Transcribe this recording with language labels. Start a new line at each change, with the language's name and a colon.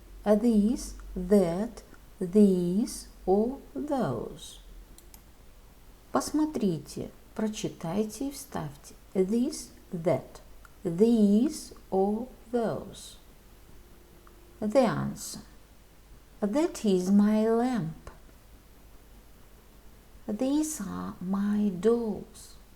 English: This, that, these or those.
Russian: Посмотрите, прочитайте и вставьте.
English: This, that, these or those. The answer. That is my lamp. These are my dolls.